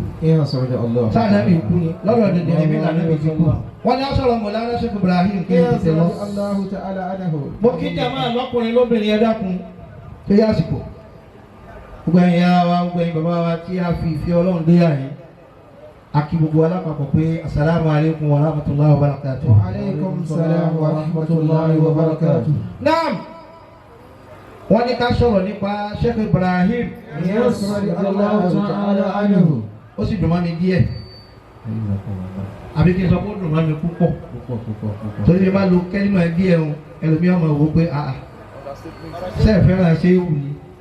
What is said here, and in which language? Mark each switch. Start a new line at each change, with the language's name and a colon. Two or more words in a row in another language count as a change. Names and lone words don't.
Yoruba: Sáà náà mi kú ni lọ́rọ̀ dèdè ẹ̀mí lànà mi ti kú. Wọ́n ní aṣọ ọmọ Mọ̀lánà Sheikh Ibrahim kí n ti lọ. Mo kí jàmáà lọ́kùnrin lóbìnrin ẹ dákun tó yá àsìkò. Gbogbo ẹ̀yin ara wa gbogbo ẹ̀yin bàbá wa tí a fi ìfẹ́ ọlọ́run dé àyè. Aki gbogbo alápapọ̀ pé
Arabic: السلام عليكم ورحمة الله وبركاته. وعليكم السلام ورحمة الله وبركاته.
Yoruba: Naam. Wọ́n ní ká sọ̀rọ̀ nípa Sheikh Ibrahim. Ó sì dùn mọ́ mi díẹ̀. Àbí kí n sọ pé ó dùn mọ́ mi púpọ̀. Torí bí bá lo kẹ́límà díẹ̀ o, ẹlòmíràn máa wò ó pé sẹ́ẹ̀ fẹ́ràn ṣé wù ní.